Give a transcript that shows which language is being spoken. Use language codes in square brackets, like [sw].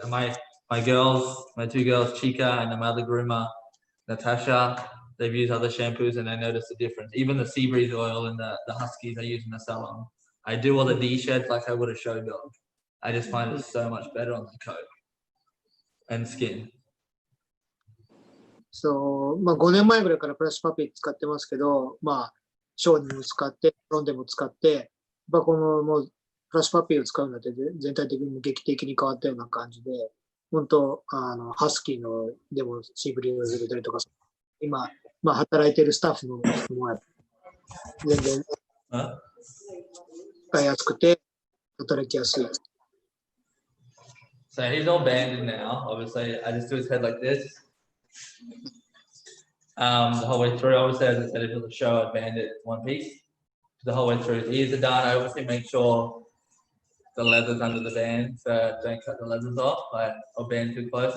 [en] And my 2 girls, Chica, and my other groomer, Natasha, they've used other shampoos, and they notice the difference. Even the sea breeze oil and the Huskies I use in the salon. I do all the D-sheds like I would a show dog. I just find it so much better on the coat and skin. [ja] そう、まあ5年前ぐらいからブラッシュパピー使ってますけど、まあ、ショーにも使って、ロンでも使って、このもうブラッシュパピーを使うので全体的に劇的に変わったような感じで、本当、ハスキーのでもシーブリング入れたりとか、今、まあ働いてるスタッフの人も全然使いやすくて、働きやすい。 [en] So he's all banded now. Obviously, I just do his head like this. The whole way through, obviously, as I said, if it was a show, I'd band it one piece. The whole way through, his ears are done. I obviously make sure the leather's under the band, so don't cut the leathers off. Or band too close.